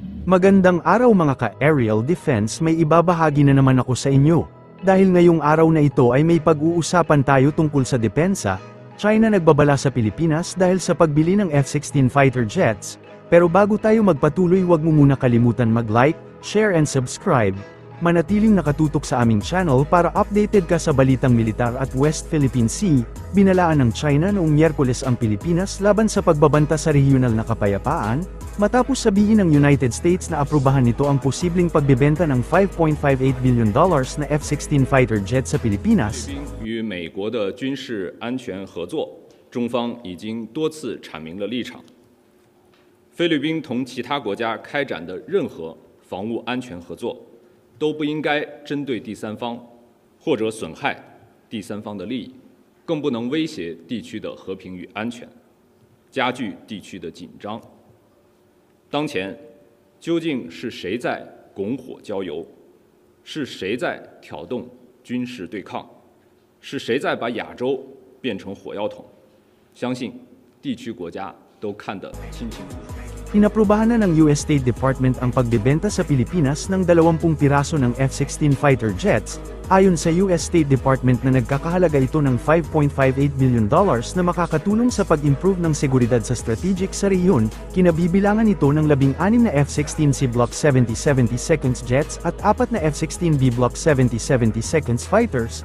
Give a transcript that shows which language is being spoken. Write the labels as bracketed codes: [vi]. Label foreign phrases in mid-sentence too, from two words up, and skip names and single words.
[tl] Magandang araw mga ka-aerial defense, may ibabahagi na naman ako sa inyo. Dahil ngayong araw na ito ay may pag-uusapan tayo tungkol sa depensa, China nagbabala sa Pilipinas dahil sa pagbili ng F-16 [en] fighter jets. [tl] Pero bago tayo magpatuloy, huwag mo muna kalimutan mag- [en] like, share and subscribe. [tl] Manatiling nakatutok sa aming channel para updated ka sa balitang militar at West Philippine Sea. Binalaan ng China noong Miyerkules ang Pilipinas laban sa pagbabanta sa regional na kapayapaan, matapos sabihin ng United States na aprubahan nito ang posibleng pagbebenta ng $5.58 billion na F-16 [en] fighter jet [tl] sa Pilipinas. [zh] 与美国的军事安全合作，中方已经多次阐明了立场。菲律宾同其他国家开展的任何防务安全合作，都不应该针对第三方，或者损害第三方的利益，更不能威胁地区的和平与安全，加剧地区的紧张。当前，究竟是谁在拱火浇油？是谁在挑动军事对抗？是谁在把亚洲变成火药桶？相信地区国家都看得清清楚楚。 [tl] Inaprubahan na ng US State Department ang pagbebenta sa Pilipinas ng 20 piraso ng F-16 [en] fighter jets, [tl] ayon sa US State Department na nagkakahalaga ito ng $5.58 billion na makakatulong sa pag-improve ng seguridad sa strategic sa rehiyon. Kinabibilangan ito ng 16 na F-16C Block 70-72 jets at 4 na F-16B Block 70-72 fighters.